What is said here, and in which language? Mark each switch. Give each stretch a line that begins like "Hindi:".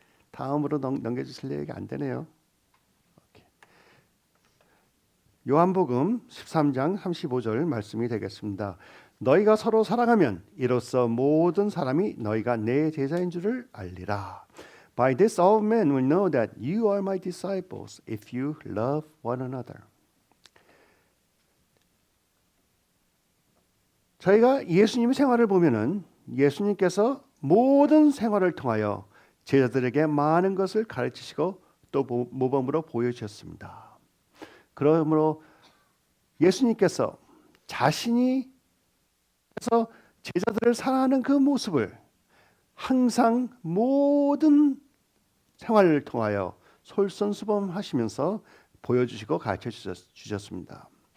Korean: 다음으로 넘겨주실래요? 이게 안 되네요. 요한복음 13장 35절 말씀이 되겠습니다. 너희가 서로 사랑하면 이로써 모든 사람이 너희가 내 제자인 줄을 알리라.
English: By this all men will know that you are my disciples if you love one another.
Korean: 저희가 예수님의 생활을 보면은 예수님께서 모든 생활을 통하여 제자들에게 많은 것을 가르치시고 또 모범으로 보여주셨습니다. 그러므로 예수님께서 자신이 그래서 제자들을 사랑하는 그 모습을 항상 모든 생활을 통하여 솔선수범하시면서 보여주시고 가르쳐 주셨습니다.